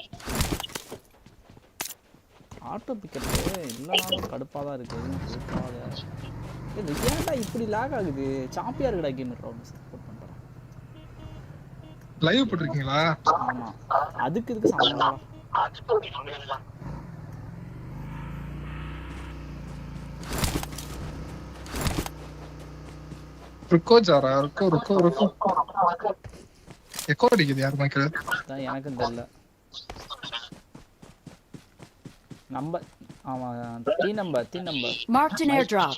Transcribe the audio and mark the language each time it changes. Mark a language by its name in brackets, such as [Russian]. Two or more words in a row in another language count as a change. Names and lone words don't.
[Tamil] ஆட்டோ பிக்கப் இல்லனாலும் கடுப்பா தான் இருக்கு. இது ஏன்டா இப்படி லாக் ஆகுது? சாம்பியா இருக்குடா கேம் ரவுண்ட் சப்போர்ட் பண்றேன். லைவ் போட்டுருக்கீங்களா? ஆமா. அதுக்கு இதுக்கு சம்பந்தம் [Hindi] रुको जा रहा है. रुको रुको रुको. [Tamil] எக்கோ அடிக்குது யார் மைக்ல? தான் எனக்கும் தெரியல. நம்பர் ஆமா 3 நம்பர் [English] marked an airdrop.